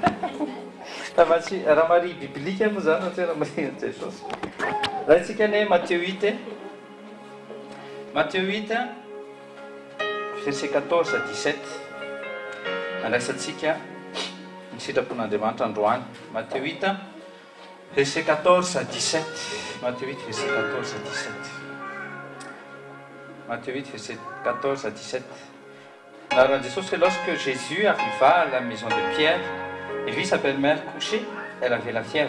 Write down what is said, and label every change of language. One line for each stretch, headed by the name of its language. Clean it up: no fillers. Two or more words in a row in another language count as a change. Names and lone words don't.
Malagasy: Raha Maria biblika moa zany satria raha Maria an'i Jesosy. Raha antsika ny Matthieu 8, Matthieu 8 verset 14 à 17 andraisantsika ny sitrapon'Andriamanitra androany. Matthieu 8 verset 14 à 17. Matthieu 8 verset 14 à 17. Matthieu 8 verset 14 à 17.
French: Alors Jésus, c'est lorsque Jésus arriva à la maison de Pierre, il vit sa belle-mère couchée, elle avait la fièvre.